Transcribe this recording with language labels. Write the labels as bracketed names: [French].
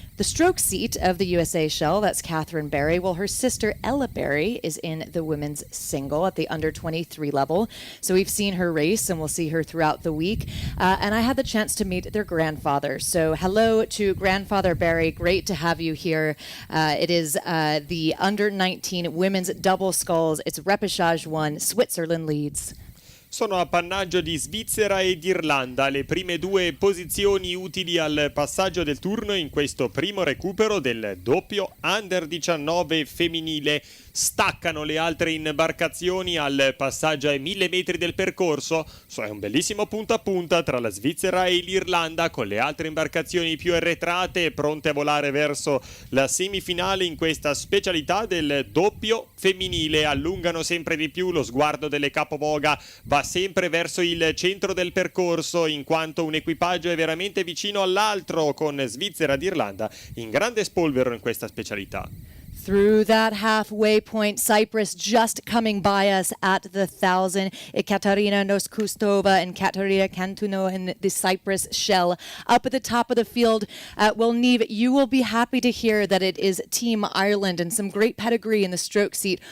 [English] The stroke seat of the USA shell, that's Catherine Barry. Well, her sister Ella Barry is in the women's single at the under 23 level. So we've seen her race, and we'll see her throughout the week. And I had the chance to meet their grandfather. So hello to Grandfather Barry. Great to have you here. It is the under 19 women's double sculls. It's repechage 1. Switzerland leads. [Italian] Sono appannaggio di Svizzera ed Irlanda, le prime due posizioni utili al passaggio del turno in questo primo recupero del doppio Under 19 femminile. Staccano le altre imbarcazioni al passaggio ai 1000 metri del percorso. È un bellissimo punta a punta tra la Svizzera e l'Irlanda, con le altre imbarcazioni più arretrate pronte a volare verso la semifinale in questa specialità del doppio femminile. Allungano sempre di più, lo sguardo delle capovoga va sempre verso il centro del percorso, in quanto un equipaggio è veramente vicino all'altro, con Svizzera ed Irlanda in grande spolvero in questa specialità. [English] Through that halfway point, Cyprus just coming by us at the 1,000. Ekaterina Noskustova and Katerina Cantuno in the Cyprus shell. Up at the top of the field, well, Neve, you will be happy to hear that it is Team Ireland, and some great pedigree in the stroke seat.